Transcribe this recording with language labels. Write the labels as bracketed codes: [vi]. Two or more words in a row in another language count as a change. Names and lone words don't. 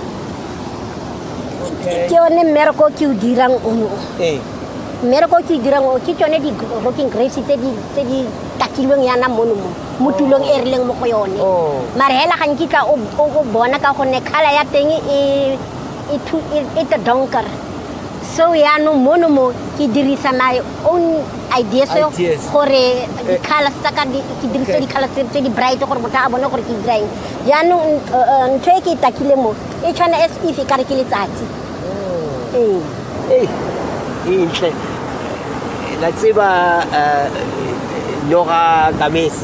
[en] Sorry. [tn] ke yone mmereko ke o dirang ono mmereko ke dirang o ke tsone di [en] rocking grapes [tn] tse di takilweng yana mono mo tulong e rileng mo go yone mare hela ga nkitla o bona ka gonne khala ya teng e donker so ya no mono mo ke dirisa [en] my own ideas [tn] gore di colors tsaka ke dirisa di colors tse di bright gore motho a bona gore ke diraeng ya no ntho e ke takile mo e tshwana if ka re ke letsatsi intle la tseba Nora Gamesi